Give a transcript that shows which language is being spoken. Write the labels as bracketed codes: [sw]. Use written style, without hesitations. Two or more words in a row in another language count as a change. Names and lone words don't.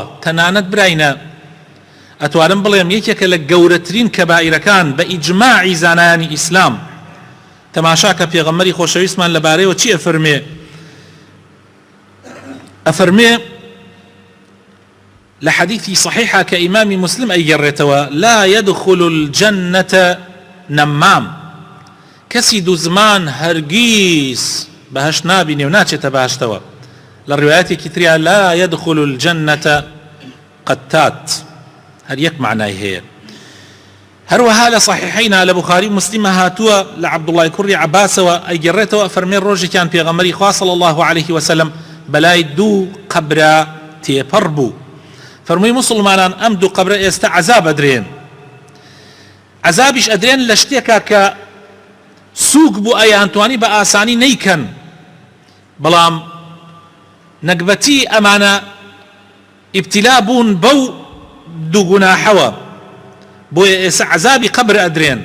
[ckb] تەنانەت براینە ئەتوانم بڵێم یەکێکە لە گەورەترین کەبائیرەکان بە ئیجماعی زانایانی ئیسلام. تەماشا کە پێغەمبەری خۆشەویستمان لەبارەیەوە چی ئەفەرمێ؟ ئەفەرمێ لە حەدیثی صحیحە کە ئیمامی مسلم ئەیگەڕێتەوە: [ar] لا يدخل الجنة نەمام، [ckb] کەسی دوو زمان هەرگیز بەهەشت نابینێ و ناچێتە بەهەشتەوە. لە ڕوایەتێکی تریا [ar] لا يدخل الجنة قتات، [ckb] هەر یەک معنای هەیە. هەروەها لە صحیحەینا لە بوخاری و مسلمە هاتووە لە عەبدوڵڵای کوڕی عەباسەوە ئەیگەڕێتەوە ئەفەرمێ ڕۆژێکیان پێغەمبەری خوا [ar] صلی الله عليه وسلم [ckb] بەلای دوو قەبرە تێپەڕ بوو. فەرمووی موسڵمانان ئەم دوو قەبرە ئێستا عەزاب ئەدرێن، عەزابیش ئەدرێن لە شتێکە کە سووک بوو ئەیانتوانی بە ئاسانی نەیکەن، بەڵام نەکبەتی ئەمانە ئیبتیلا بوون بەو دوو گوناحەوە، بۆیە ئێستا عەزابی قەبر ئەدرێن.